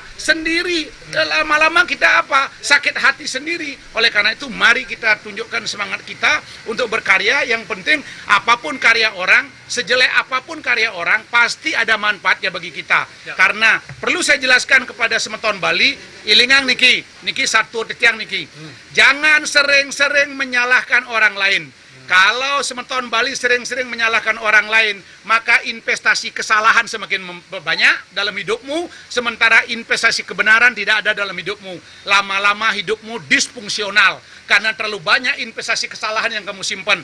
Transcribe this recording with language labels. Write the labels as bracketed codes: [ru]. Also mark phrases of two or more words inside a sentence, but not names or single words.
[id] Sendiri. Lama-lama kita apa? Sakit hati sendiri. Oleh karena itu, mari kita tunjukkan semangat kita untuk berkarya. Yang penting, apapun karya orang, sejelek apapun karya orang, pasti ada manfaatnya bagi kita. Karena perlu saya jelaskan kepada Semeton Bali, [ban] ilingang niki [id] satu [ban] tetiang niki. [id] Jangan sering-sering menyalahkan orang lain. Kalau Semeton Bali sering-sering menyalahkan orang lain, maka investasi kesalahan semakin banyak dalam hidupmu, sementara investasi kebenaran tidak ada dalam hidupmu. Lama-lama hidupmu disfungsional, karena terlalu banyak investasi kesalahan yang kamu simpan.